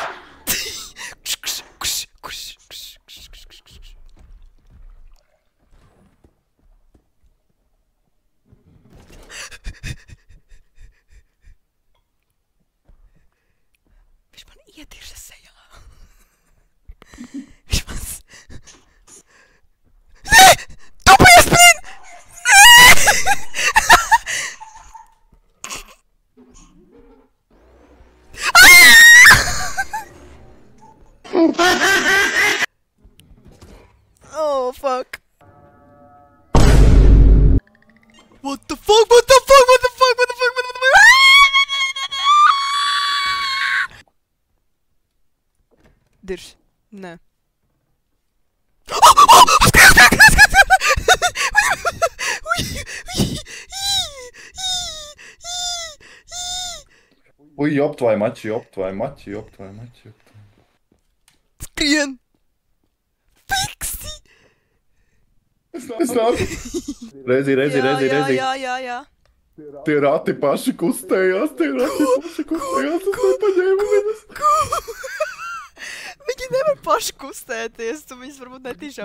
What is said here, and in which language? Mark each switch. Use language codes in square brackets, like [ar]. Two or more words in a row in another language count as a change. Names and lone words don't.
[lv] Viņš man ietirsa sejā. Viņš man... Tu piespīd! [en] Oh, fuck. What the fuck? What the fuck? What the fuck? What the fuck? What the fuck? [lv] Dirž. Nē. [ru] Ui, ёб твоя мать, ёб твоя мать, ёб твоя мать, ёб твоя мать. [lv] Skrien! Fiksi! Es nāku. Reizi. Jā. Tie rati paši kustējās, es nepaņēmu viņus. Viņi nevar paši kustēties, tu viņus varbūt netīšām